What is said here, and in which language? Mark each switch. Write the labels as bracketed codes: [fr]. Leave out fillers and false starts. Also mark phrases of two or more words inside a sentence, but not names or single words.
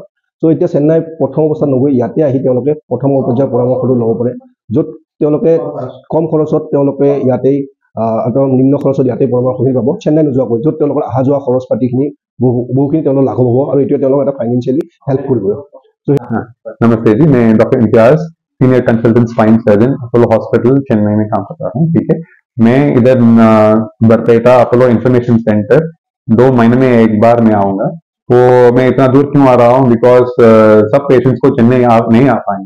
[as] চ' এতিয়া চেন্নাই প্ৰথম অৱস্থাত নগৈ ইয়াতে আহি তেওঁলোকে প্ৰথম পৰ্যায়ৰ পৰামৰ্শটো ল'ব পাৰে, য'ত তেওঁলোকে কম খৰচত তেওঁলোকে ইয়াতেই একদম নিম্ন খৰচত ইয়াতেই পৰামৰ্শখিনি পাব চেন্নাই নোযোৱাকৈ, য'ত তেওঁলোকৰ অহা যোৱা খৰচ পাতিখিনি বহুখিনি তেওঁলোকৰ লাঘৱ হ'ব আৰু এইটোৱে তেওঁলোকক এটা [en] financially help [as] কৰিব। [hi] नमस्ते जी, मैं डॉक्टर इम्तियाज, [en] senior consultant spine surgeon, [hi] अपोलो हॉस्पिटल चेन्नई में काम कर रहा हूँ। ठीक है, मैं इधर बरपेटा अपोलो इंफॉर्मेशन सेंटर 2 महीने में एक बार मैं आऊँगा। तो मैं इतना दूर क्यों आ रहा हूँ, बिकॉज सब पेशेंट्स को चेन्नई नहीं आ पाएंगे।